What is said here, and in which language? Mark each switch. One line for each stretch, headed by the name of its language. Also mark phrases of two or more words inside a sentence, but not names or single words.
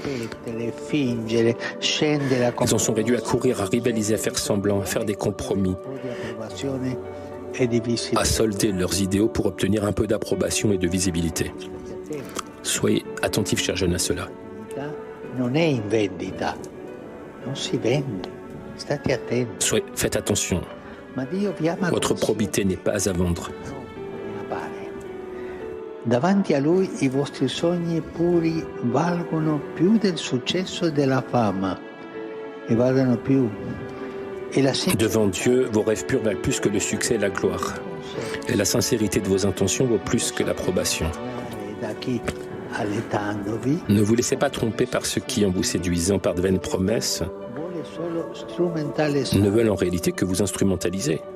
French: Ils en sont réduits à courir, à rivaliser, à faire semblant, à faire des compromis, à solder leurs idéaux pour obtenir un peu d'approbation et de visibilité. Soyez attentifs, chers jeunes, à cela. Faites attention. Votre probité n'est pas à vendre.
Italian: Davanti a lui i vostri sogni puri valgono più del successo e della fama e valgono più.
French: Devant Dieu, vos rêves purs valent plus que le succès et la gloire. Et la sincérité de vos intentions vaut plus que l'approbation. Ne vous laissez pas tromper par ceux qui, en vous séduisant par de vaines promesses, ne veulent en réalité que vous instrumentaliser.